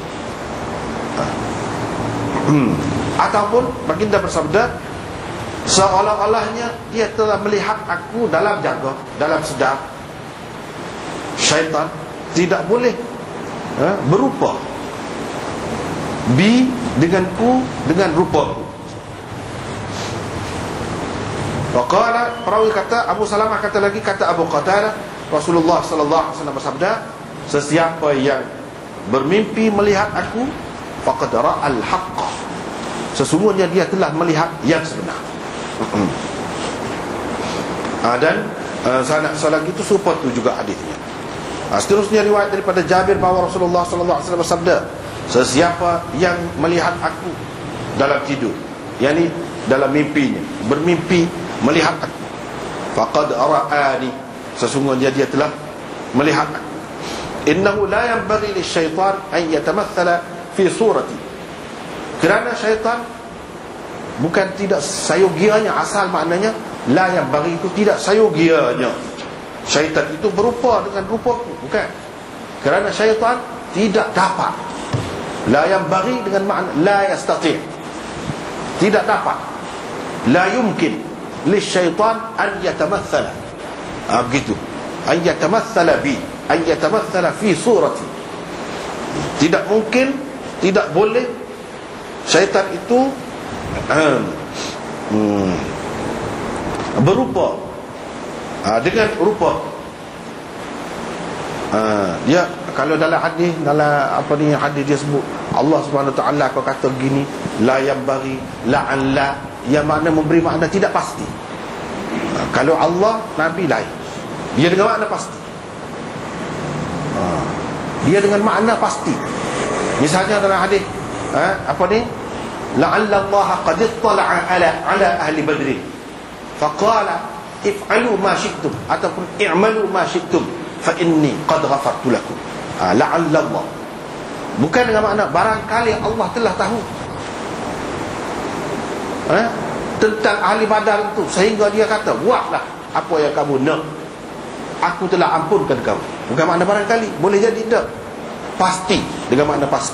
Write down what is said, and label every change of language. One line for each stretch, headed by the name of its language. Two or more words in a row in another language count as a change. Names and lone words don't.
Malay: Ataupun baginda bersabda, seolah-olahnya dia telah melihat aku dalam jaga, dalam sedar. Syaitan tidak boleh berupa bi denganku, dengan rupaku. Waqala, perawi kata, Abu Salamah kata lagi, kata Abu Qatadah, Rasulullah
Arabic: صلى الله عليه وسلم
Malay: bersabda, sesiapa yang bermimpi melihat aku,
Arabic: فقد رأى الحق,
Malay: sesungguhnya dia telah melihat yang sebenar. Dan sanad lagi itu serupa tu juga hadisnya. Seterusnya riwayat daripada Jabir bahawa Rasulullah
Arabic: صلى الله عليه وسلم
Malay: bersabda, sesiapa yang melihat aku dalam tidur, yakni dalam mimpinya, bermimpi melihat aku,
Arabic: فقد رآني,
Malay: sesungguhnya dia telah melihat aku.
Arabic: إنه لا ينبغي للشيطان أن يتمثل في صورتي,
Malay: kerana syaitan bukan tidak sayogianya, asal maknanya
Arabic: لا ينبغي
Malay: itu tidak sayogianya, syaitan itu berupa dengan rupaku, bukan. Kerana syaitan tidak dapat,
Arabic: لا ينبغي
Malay: dengan makna
Arabic: لا يستطيع',
Malay: tidak dapat,
Arabic: لا يمكن للشيطان أن يتمثل, begitu, أن يتمثل بي، أن يتمثل في صورتي,
Malay: tidak mungkin, tidak boleh syaitan itu berupa dengan rupa. Dia kalau dalam hadis, dalam hadis dia sebut Allah
Arabic: سبحانه وتعالى
Malay: kau kata gini,
Arabic: لا ينبغي، لعل,
Malay: yang makna memberi makna tidak pasti. Kalau Allah, Nabi lain, dia dengan makna pasti. Dia dengan makna pasti. Misalnya dalam hadis
Arabic: لعل الله قد اطلع على أهل بدر فقال افعلوا ما شئتم,
Malay: ataupun
Arabic: اعملوا ما شئتم فإني قد غفرت لكم. لعل الله,
Malay: bukan dengan makna barangkali Allah telah tahu tentang ahli Badar itu, sehingga dia kata buatlah apa yang kamu nak, aku telah ampunkan kamu. Bukan makna barangkali, boleh jadi tak, pasti, dengan makna pasti.